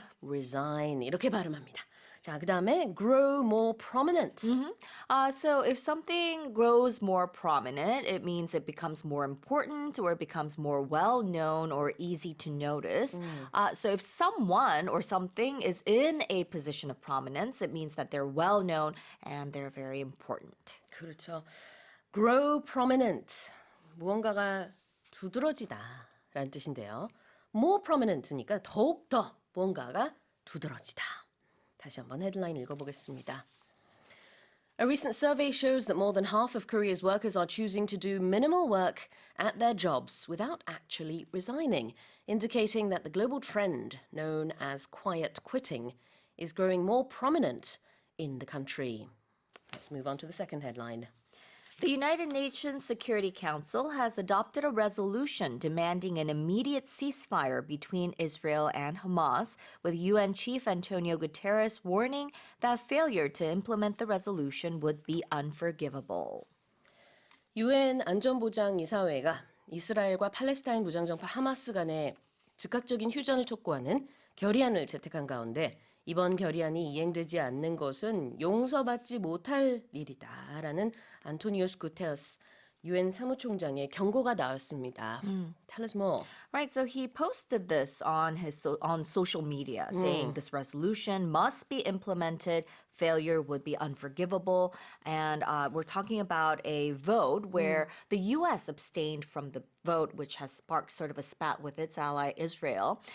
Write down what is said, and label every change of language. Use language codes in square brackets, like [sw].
[ko] resign 이렇게 발음합니다. 자, 그 다음에 [en] grow more prominent. So if something grows more prominent, it means it becomes more important or it becomes more well-known or easy to notice. So if someone or something is in a position of prominence, it means that they're well-known and they're very important. [ko] 그렇죠. [en] grow prominent, [ko] 무언가가 두드러지다라는 뜻인데요. more prominent니까 더욱더 무언가가 두드러지다. 다시 한번 헤드라인 읽어보겠습니다. [en] A recent survey shows that more than half of Korea's workers are choosing to do minimal work at their jobs without actually resigning, indicating that the global trend known as quiet quitting is growing more prominent in the country. Let's move on to the second headline. The United Nations Security Council has adopted a resolution demanding an immediate ceasefire between Israel and Hamas, with UN Chief Antonio Guterres warning that failure to implement the resolution would be unforgivable. [ko] UN 안전보장이사회가 이스라엘과 팔레스타인 무장정파 하마스 간의 즉각적인 휴전을 촉구하는 결의안을 채택한 가운데 이번 결의안이 이행되지 않는 것은 용서받지 못할 일이다라는 안토니오스 구테러스 UN 사무총장의 경고가 나왔습니다. [en] Tell us more. Right, so he posted this on social media, saying this resolution must be implemented. Failure would be unforgivable. And we're talking about a vote where the U.S. abstained from the vote, which has sparked sort of a spat with its ally Israel.